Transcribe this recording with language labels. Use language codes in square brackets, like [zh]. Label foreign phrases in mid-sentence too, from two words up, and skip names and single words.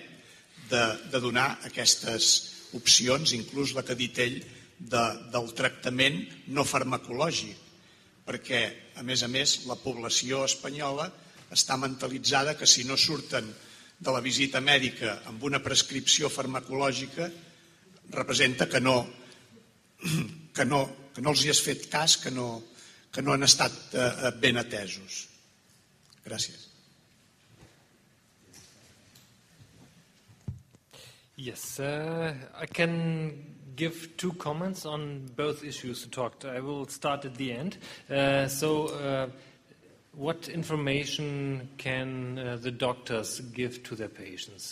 [ca] de donar aquestes opcions, inclús la que ha dit ell del tractament no farmacològic, perquè, a més, la població espanyola està mentalitzada que si no surten de la visita mèdica amb una prescripció farmacològica representa que no els hi has fet cas, que no han estat ben atesos. Gràcies. [en] Yes, I can give two comments on both issues you talked. I will start at the end. What information can the doctors give to their patients?